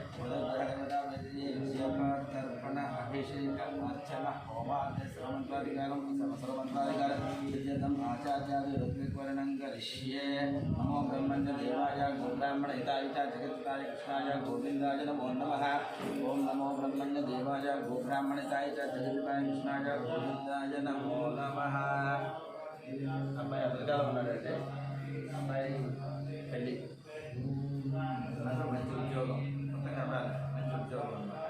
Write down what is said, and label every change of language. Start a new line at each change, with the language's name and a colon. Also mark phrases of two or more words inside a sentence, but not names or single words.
Sanskrit: बुधग्रहदेवताप्रीतये अभिषेक अर्चन होमाद्य सर्वमन्त्राधिकारं सर्वमन्त्राधिकारं सिद्ध्यर्थम् आचार्यादि ऋत्विक्वर्णं करिष्ये नमो ब्रह्मण्य देवाय गोब्राह्मण हिताय च जगत्ताय कृष्णाय गोविन्दाय नमो नमः ओं नमो ब्रह्मण्य देवाय गोब्राह्मण हिताय च जगत्ताय कृष्णाय गोविन्दाय नमो नमः
Telugu: అబ్బాయి అమెరికాలో ఉన్నాడంటే అబ్బాయి పెళ్ళి మంచి ఉద్యోగం మంచి ఉద్యోగం